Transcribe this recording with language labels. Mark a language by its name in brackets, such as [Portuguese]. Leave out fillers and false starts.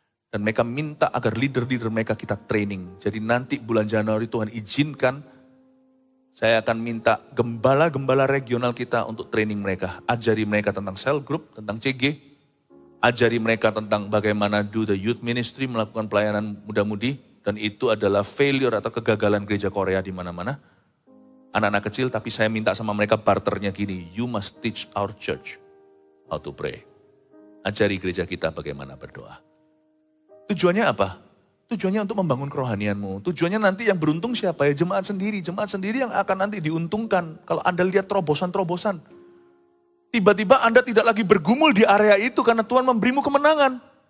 [Indonesian] Dan mereka minta agar leader-leader mereka kita training. Jadi nanti bulan Januari Tuhan izinkan, saya akan minta gembala-gembala regional kita untuk training mereka. Ajari mereka tentang cell group, tentang CG. Ajari mereka tentang bagaimana do the youth ministry, melakukan pelayanan muda-mudi. Dan itu adalah failure atau kegagalan gereja Korea di mana-mana. Anak-anak kecil, tapi saya minta sama mereka barternya gini. [English] You must teach our church how to pray. [Indonesian] Ajari gereja kita bagaimana berdoa. Tujuannya apa? Tujuannya untuk membangun kerohanianmu. Tujuannya nanti yang beruntung siapa ya? Jemaat sendiri. Jemaat sendiri yang akan nanti diuntungkan. Kalau Anda lihat terobosan-terobosan. Tiba-tiba Anda tidak lagi bergumul di area itu karena Tuhan memberimu kemenangan.